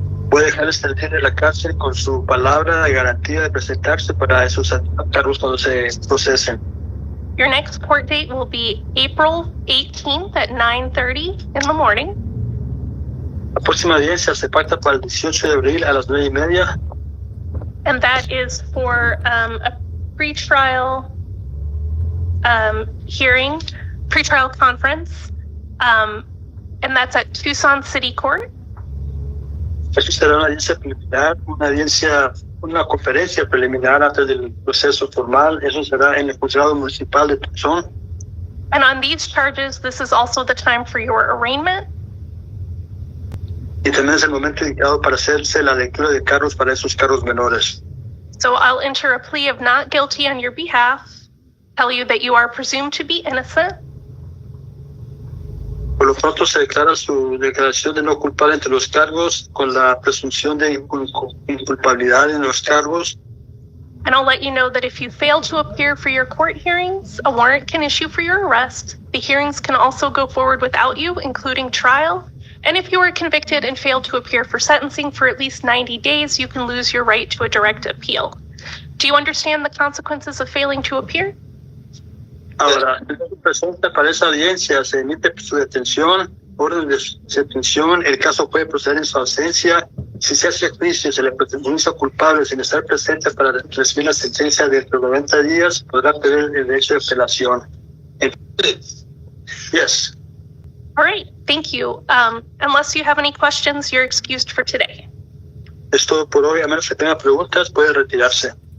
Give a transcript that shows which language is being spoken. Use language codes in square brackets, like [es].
[es] Puede dejar salir de la cárcel con su palabra de garantía de presentarse para esos cargos cuando se procesen. [en] Your next court date will be April 18th at 9:30 in the morning. [es] La próxima audiencia se pacta para el 18 de abril a las 9:30. [en] And that is for a pretrial hearing, pretrial conference, and that's at Tucson City Court. [es] Eso será una audiencia preliminar, una conferencia preliminar antes del proceso formal. Eso será en el juzgado municipal de Tucson. [en] And on these charges, this is also the time for your arraignment. [es] Y también es el momento indicado para hacerse la lectura de cargos para esos cargos menores. [en] So I'll enter a plea of not guilty on your behalf, tell you that you are presumed to be innocent. [es] Por lo pronto se declara su declaración de no culpable entre los cargos con la presunción de inculpabilidad en los cargos. [en] And I'll let you know that if you fail to appear for your court hearings, a warrant can issue for your arrest. The hearings can also go forward without you, including trial. And if you are convicted and fail to appear for sentencing for at least 90 days, you can lose your right to a direct appeal. Do you understand the consequences of failing to appear? [es] Ahora, si se presenta para esa audiencia, se emite su detención, orden de detención, el caso puede proceder en su ausencia. Si se hace juicio, se le presume culpable sin estar presente para recibir la sentencia dentro de 90 días, podrá tener el derecho de apelación. [en] Yes. All right, thank you. Unless you have any questions, you're excused for today. [es] Es todo por hoy. A menos que tenga preguntas, puede retirarse.